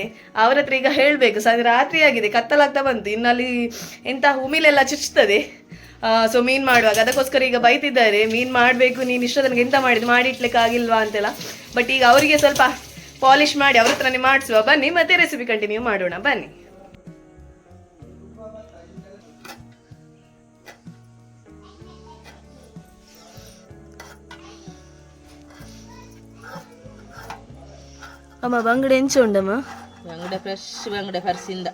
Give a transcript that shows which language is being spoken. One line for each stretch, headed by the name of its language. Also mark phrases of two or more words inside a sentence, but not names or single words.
Kannada: ಅವ್ರ ಹತ್ರ ಈಗ ಹೇಳಬೇಕು, ರಾತ್ರಿ ಆಗಿದೆ, ಕತ್ತಲಾಗ್ತಾ ಬಂತು, ಇನ್ನಲ್ಲಿ ಎಂಥ ಹುಮಿಲೆಲ್ಲ ಚುಚ್ತದೆ. ಸೊ ಮೀನು ಮಾಡುವಾಗ ಅದಕ್ಕೋಸ್ಕರ ಈಗ ಬೈತಿದ್ದಾರೆ, ಮೀನು ಮಾಡಬೇಕು, ನೀನು ಇಷ್ಟ ನನಗೆ ಎಂತ ಮಾಡಿದ್ದು, ಮಾಡಿ ಇಟ್ಲಿಕ್ಕೆ ಆಗಿಲ್ವಾ ಅಂತೆಲ್ಲ. ಬಟ್ ಈಗ ಅವರಿಗೆ ಸ್ವಲ್ಪ ಪಾಲಿಶ್ ಮಾಡಿ ಅವ್ರ ಹತ್ರನೇ ಮಾಡಿಸುವ. ಬನ್ನಿ ಮತ್ತೆ ರೆಸಿಪಿ ಕಂಟಿನ್ಯೂ ಮಾಡೋಣ. ಬನ್ನಿ.
Tulu: ಅಮ್ಮ ಬಂಗಡೆ ಎಂಚ ಉಂಡಮ್ಮ? ಬಂಗಡೆ ಫ್ರೆಶ್ ಬಂಗಡೆ ಫರ್ಸಿಂದ.